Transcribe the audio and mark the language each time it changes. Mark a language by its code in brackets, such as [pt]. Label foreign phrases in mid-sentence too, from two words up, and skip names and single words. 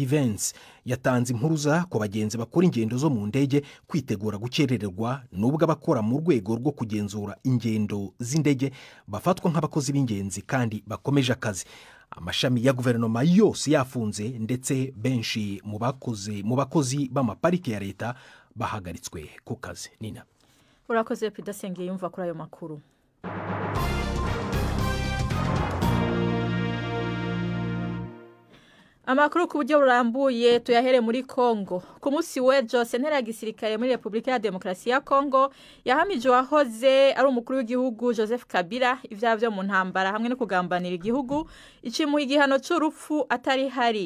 [rw] Vance yatanze impuruza ku bagenzi bakora ingendo zo mu ndege kwitegura gukerererwa, nubwo abakora mu rwego rwo kugenzura ingendo z'indege bafatwa nk'abakozi b'ingenzi kandi bakomeje akazi. Amashami ya guverinoma yose yafunze ndetse benshi mu bakozi b'amaparike ya leta bahagaritswe ku kazi. Nina urakoze Pidasenge yumva kuri ayo makuru. Amakuru ku buryo burambuye tuyahere muri Kongo. [rn] Ku munsi w'ejo sentare ya gisirikare muri Repubulika ya Demokarasi ya Kongo yahamije wahoze ari umukuru w'igihugu Joseph Kabila ivyaha byo mu ntambara hamwe no kugambanira igihugu, icimuha igihano cy'urupfu atari hari.